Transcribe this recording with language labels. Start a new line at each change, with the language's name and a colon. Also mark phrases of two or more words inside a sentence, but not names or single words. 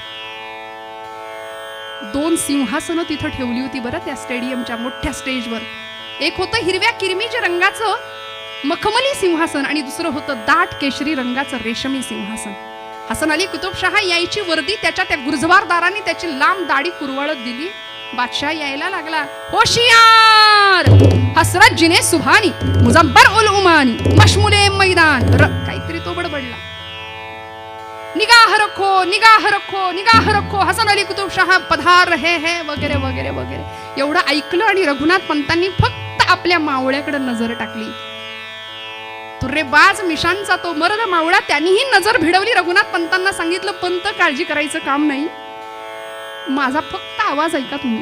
Marathi: 2 सिंहासनं तिथं ठेवली होती बरं त्या स्टेडियमच्या मोठ्या स्टेजवर. एक होतं हिरव्या किरमिच्या रंगाचं मखमली सिंहासन आणि दुसरं होतं दाट केशरी रंगाचं रेशमी सिंहासन. हसन अली कुतुबशाह यायची वर्दी त्याच्या त्या गुरजवारदाराने त्याची लांब दाढी कुरवाळत दिली. बादशाह यायला लागला. होशियार हसरत जिने सुभानी मुजब्बर उल उमानी मशमुले मैदान काहीतरी तो बडबडला.
Hindi: निगाह रखो निगाह रखो निगाह रखो हसन अली कुतुबशाह पधार रहे हैं
Marathi: वगैरे वगैरे वगैरे. एवढं ऐकलं आणि रघुनाथ पंतांनी फक्त आपल्या मावळ्याकडे नजर टाकली. तुर्रेबाज मिशांचा तो मर्द मावळा त्यांनीही नजर भिडवली. रघुनाथ पंतांना सांगितलं, पंत काळजी करायचं काम नाही, माझा फक्त आवाज ऐका तुम्ही.